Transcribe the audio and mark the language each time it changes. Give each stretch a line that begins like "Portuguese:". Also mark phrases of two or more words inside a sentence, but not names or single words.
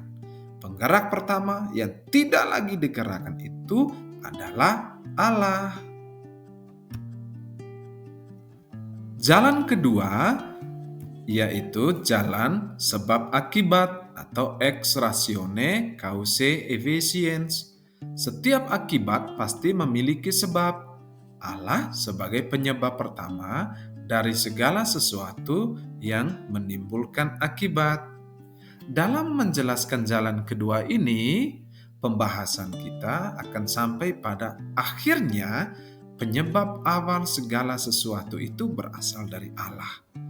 Indonesian: Penggerak pertama yang tidak lagi digerakkan itu adalah Allah. Jalan kedua yaitu jalan sebab akibat atau
Latin: ex ratione causae efficiens.
Indonesian: Setiap akibat pasti memiliki sebab. Allah sebagai penyebab pertama dari segala sesuatu yang menimbulkan akibat. Dalam menjelaskan jalan kedua ini, pembahasan kita akan sampai pada akhirnya penyebab awal segala sesuatu itu berasal dari Allah.